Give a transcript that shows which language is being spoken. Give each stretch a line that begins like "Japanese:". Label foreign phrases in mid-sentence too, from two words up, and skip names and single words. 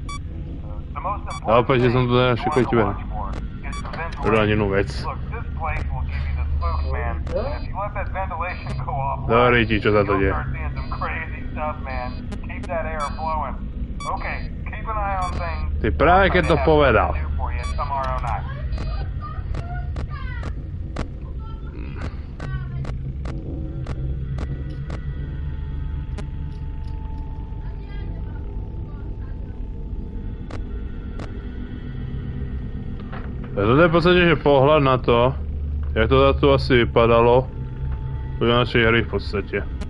English: The most important thing you want to watch for is the ventilation. Look, this place will give you the spooks, man. And if you let that ventilation go off, you'll start seeing some crazy stuff, man. Keep that air flowing. Okay, keep an eye on things.
Slovak: Ty práve keď to povedal.
English: Tomorrow night.
Slovak: To je v podstate, že pohľad na to,
Czech: jak to tu asi vypadalo
Slovak: u našej hry v podstate.